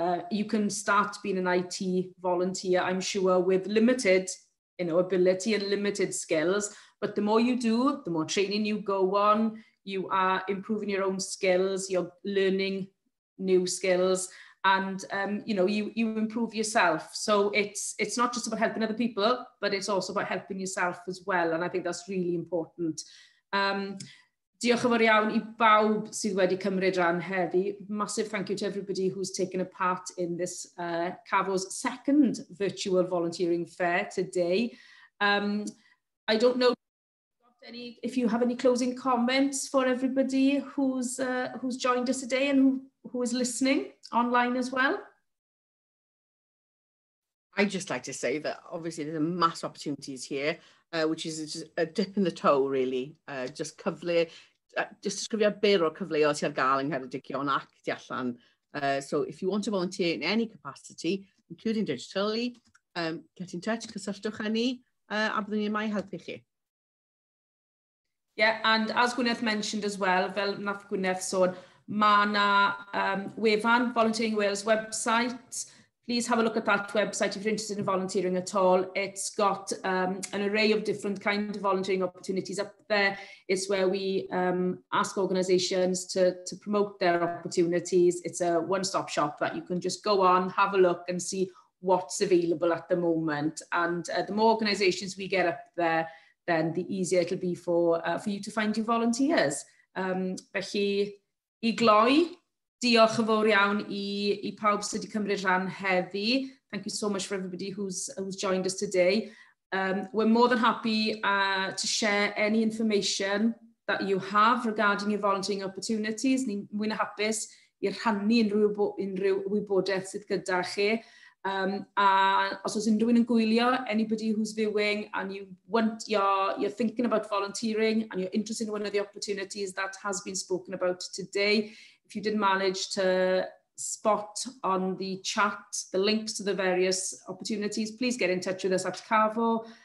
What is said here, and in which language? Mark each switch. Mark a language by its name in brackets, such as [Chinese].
[English] You can start being an IT volunteer, I'm sure, with limited ability and limited skills, but the more you do, the more training you go on, you are improving your own skills, you're learning new skills, and you improve yourself. So it's not just about helping other people, but it's also about helping yourself as well, and I think that's really important. [Welsh] Diolch yn fawr iawn I bawb sydd wedi cymryd rhan heddi. [English] Massive thank you to everybody who's taken a part in this CAFO's second virtual volunteering fair today. I don't know if you have any closing comments for everybody who's joined us today and who is listening online as well. I'd just like to say that obviously there's a mass opportunities here, which is just a dip in the toe, really. [Welsh] Just cyfle, just ysgrifio byr o cyfleoedd sydd ar gael yng Ngheredigion ac tu allan. [English] So if you want to volunteer in any capacity, including digitally, get in touch, [Welsh] cysylltwch â ni, a byddwn ni yma I helpu chi. [English] Yeah, and as Gwyneth mentioned as well, [Welsh] fel nath Gwyneth sôn, mae na wefan [English] Volunteering Wales website. Please have a look at that website if you're interested in volunteering at all. It's got an array of different kinds of volunteering opportunities up there. It's where we ask organisations to promote their opportunities. It's a one-stop shop that you can just go on, have a look and see what's available at the moment. And the more organisations we get up there, then the easier it'll be for you to find your volunteers. [Welsh] Felly, I gloi, diolch yn fawr iawn I pawb sydd wedi cymryd rhan heddi. [English] Thank you so much for everybody who's joined us today. We're more than happy to share any information that you have regarding your volunteering opportunities. [Welsh] Ni'n mwy na hapus I rhannu unrhyw wybodaeth sydd gyda chi. A os oes unrhyw un yn gwylio, [English] anybody who's viewing and you're thinking about volunteering and you're interested in one of the opportunities that has been spoken about today, if you didn't manage to spot on the chat the links to the various opportunities, please get in touch with us at CAFO.